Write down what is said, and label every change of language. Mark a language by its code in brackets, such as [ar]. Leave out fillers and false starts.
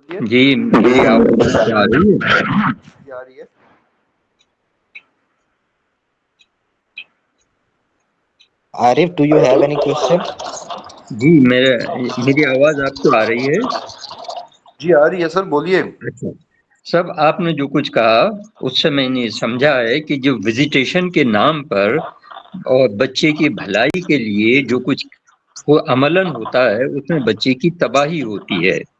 [ur] جی میری آواز آپ کو آ رہی ہے؟ [en] Arif, do you have any question? [ur] جی میری آواز آپ کو آ رہی ہے؟ جی آ رہی ہے سر, بولیے. اچھا سب آپ نے جو کچھ کہا اس سے میں نے سمجھا ہے کہ جو وزیٹیشن کے نام پر اور بچے کی بھلائی کے لیے جو کچھ وہ عملاً ہوتا ہے اس میں بچے کی تباہی ہوتی ہے.